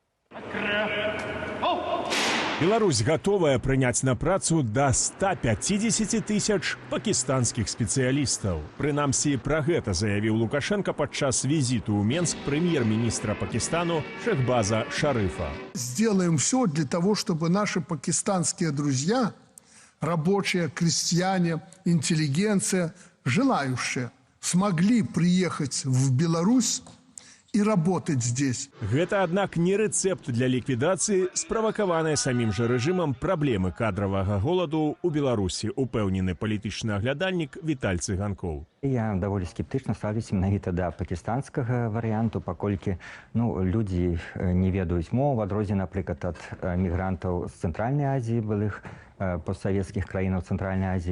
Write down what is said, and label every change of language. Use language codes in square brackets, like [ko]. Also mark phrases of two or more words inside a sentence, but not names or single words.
[be] Беларусь готовая прыняць на працу до 150 тысяч пакістанскіх спецыялістаў. Прынамсі, пра гэта заявіў Лукашенко падчас візіту ў Менск прэм'ер-міністра Пакістану Шахбаза Шарыфа. [ru] Сделаем все для того, чтобы наши пакистанские друзья, рабочие, крестьяне, интеллигенция, желающие, смогли приехать в Беларусь и работать здесь. [be] Гэта, аднак, не рэцэпт для ліквідацыі справакаванай самім жа рэжымам праблемы кадравага голаду ў Беларусі, упэўнены палітычны аглядальнік Віталь Цыганкоў. Я даволі скептычна ставлюсь менавіта да пакістанскага варыянту, паколькі людзі не ведаюць мову, адрозненне, напрыклад, ад мігрантаў з Цэнтральнай Азіі, былых постсавецкіх краінаў Цэнтральнай Азіі.